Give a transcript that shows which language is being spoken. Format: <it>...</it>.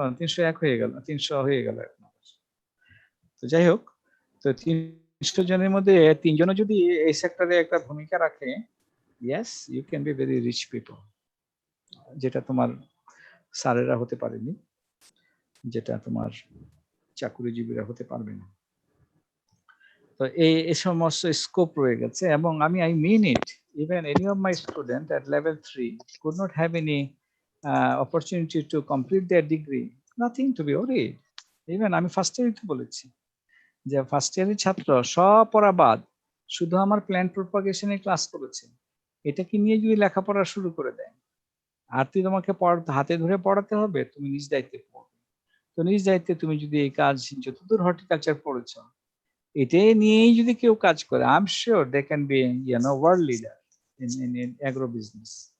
<bn>301 হয়ে গেল, 300 হয়ে গেল এখন। তো যাই হোক, তো 300 জনের মধ্যে 3 জনও যদি এই সেক্টরে একটা ভূমিকা রাখে,</bn> <en>yes you can be very rich people,</en> <bn>যেটা তোমার স্যারেরা হতে পারেনি, যেটা তোমার চাকুরিজীবীরা হতে পারবে না। তো এই সমস্ত স্কোপ রয়ে গেছে। এবং</bn> <en>I mean it, even any of my student at level 3 could not have any opportunity to complete their degree, nothing to be worried.</en> <bn>Even আমি ফার্স্ট ইয়ারে বলেছি যে ফার্স্ট ইয়ারের ছাত্র সব পড়া বাদ, শুধু আমার প্ল্যান্ট প্রপাগেশনে ক্লাস করেছে, এটাকে নিয়ে যদি লেখাপড়া শুরু করে দেয় আর তোমাকে হাতে ধরে পড়াতে হবে, তুমি নিজ দায়িত্বে পড়বে। তো নিজ দায়িত্বে তুমি যদি এই কাজ যতদূর হর্টিকালচার পড়েছ এটাই নিয়েই যদি কেউ কাজ করে,</bn> <en>I am sure they can be world leader in agro business.</en>